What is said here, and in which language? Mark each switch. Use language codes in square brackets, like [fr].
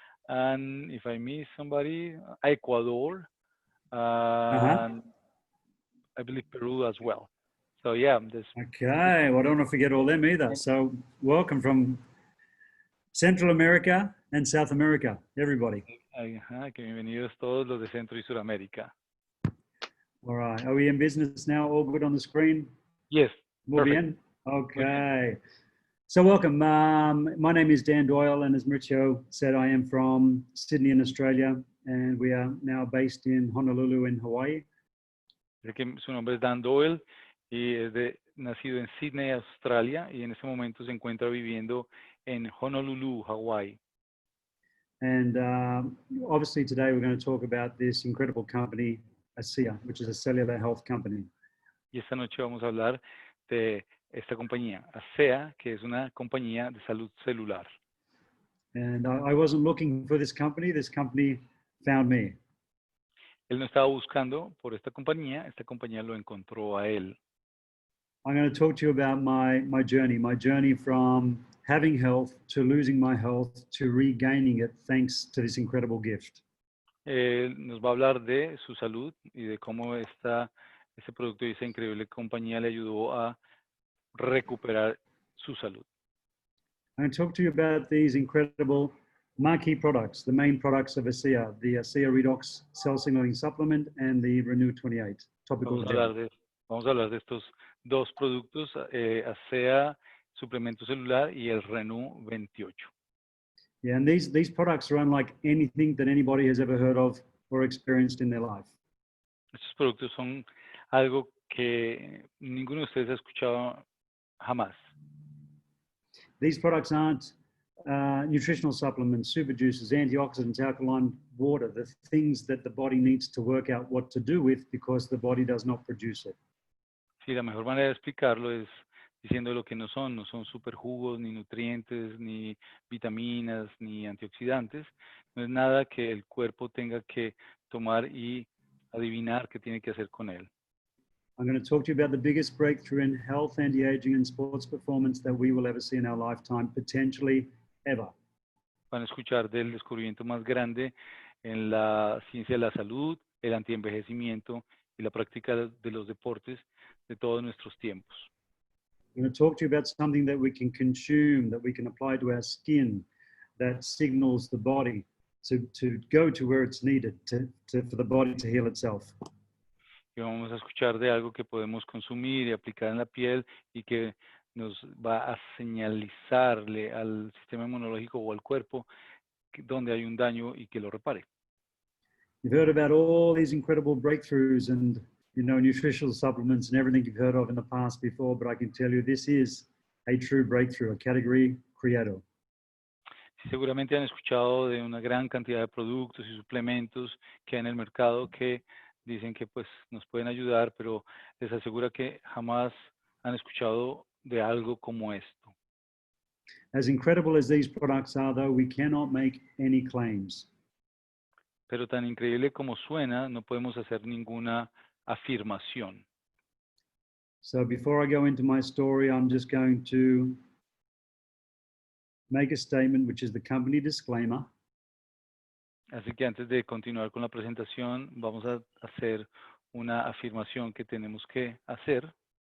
[en] And if I miss somebody, Ecuador, and I believe Peru as well. So yeah. Okay, well, I don't want to forget all them either. So welcome from Central America and South America, everybody. [es] Que bienvenidos todos los de Centro y Suramérica. [en] All right, are we in business now? All good on the screen? Yes. [es] Muy bien? [en] Okay. So welcome. My name is Dan Doyle, and as Mauricio said, I am from Sydney in Australia, and we are now based in Honolulu in Hawaii. [es] Su nombre es Dan Doyle y es nacido en Sydney, Australia, y en este momento se encuentra viviendo en Honolulu, Hawaii. [en] And obviously today we're going to talk about this incredible company, ASEA, which is a cellular health company. [es] Y esta noche vamos a hablar de esta compañía, ASEA, que es una compañía de salud celular. [en] And I wasn't looking for this company found me. [es] Él no estaba buscando por esta compañía lo encontró a él. [en] I'm going to talk to you about my journey from having health to losing my health to regaining it thanks to this incredible gift. [es] Nos va a hablar de su salud y de cómo ese producto y esa increíble compañía le ayudó a recuperar su salud. [en] I'm going to talk to you about these incredible marquee products, the main products of ASEA, the ASEA Redox Cell Signaling Supplement and the Renew 28 topical gel. [es] Vamos a hablar de estos dos productos, ASEA suplemento celular y el Renew 28. [en] Yeah, and these products are unlike anything that anybody has ever heard of or experienced in their life. [es] Estos productos son algo que ninguno de ustedes ha escuchado jamás. [en] These products aren't nutritional supplements, super juices, antioxidants, alkaline water, the things that the body needs to work out what to do with because the body does not produce it. [es] Sí, la mejor manera de explicarlo es diciendo lo que no son superjugos, ni nutrientes, ni vitaminas, ni antioxidantes. No es nada que el cuerpo tenga que tomar y adivinar qué tiene que hacer con él. [en] I'm going to talk to you about the biggest breakthrough in health, anti-aging, and sports performance that we will ever see in our lifetime, potentially ever. [es] van a escuchar del descubrimiento más grande en la ciencia de la salud, el antienvejecimiento y la práctica de los deportes de todos nuestros tiempos. [en] I'm going to talk to you about something that we can consume, that we can apply to our skin, that signals the body to go to where it's needed for the body to heal itself. [es] Y vamos a escuchar de algo que podemos consumir y aplicar en la piel y que nos va a señalizarle al sistema inmunológico o al cuerpo donde hay un daño y que lo repare. [en] You've heard about all these incredible breakthroughs and nutritional supplements and everything you've heard of in the past before, but I can tell you this is a true breakthrough, a category creator. [es] Seguramente han escuchado de una gran cantidad de productos y suplementos que hay en el mercado que dicen que pues nos pueden ayudar, pero les aseguro que jamás han escuchado de algo como esto. [en] As incredible as these products are, though, we cannot make any claims. [es] Pero tan increíble como suena, no podemos hacer ninguna afirmación. [en] So before I go into my story, I'm just going to make a statement, which is the company disclaimer. [es] Así que antes de continuar con la presentación, vamos a hacer una afirmación que tenemos que hacer.